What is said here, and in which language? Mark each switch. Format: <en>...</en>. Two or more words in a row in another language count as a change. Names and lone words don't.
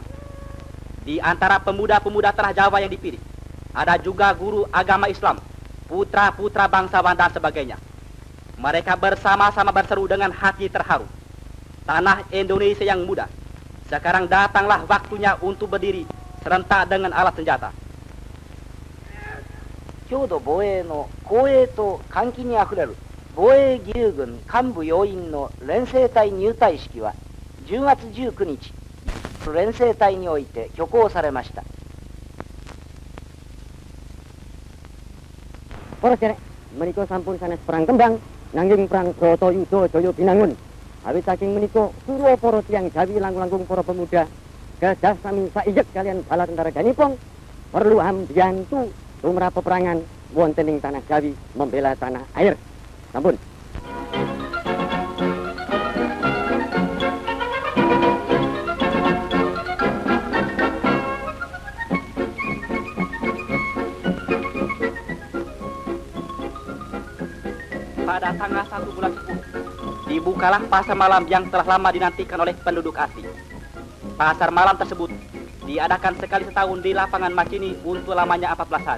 <id>Di antara pemuda-pemuda tanah Jawa yang dipilih ada juga guru agama Islam, putra-putra bangsawan dan sebagainya. Mereka bersama-sama berseru dengan hati terharu. Tanah Indonesia yang muda, sekarang datanglah waktunya untuk berdiri serentak dengan alat senjata.</id> <ja>郷土防衛の光栄と歓喜にあふれる防衛義勇軍幹部要員の連成隊入隊式は10月19日連成隊において挙行されました。</ja> <jv>Para derek, menika sampun sanes perang kembang nanging perang Bratayuda Jaya binangun. Awit saking menika surya para tiyang Jawi langkung-langkung para pemuda gadah sami saijek kalian bala tentara ganipong perlu ambiyantu tumrap peperangan wonten ing tanah Jawi membela tanah air. Sampun.</jv> <id>Pada tanggal 1 bulan 10 dibukalah pasar malam yang telah lama dinantikan oleh penduduk asing. Pasar malam tersebut diadakan sekali setahun di lapangan Makini untuk lamanya 14 hari.</id>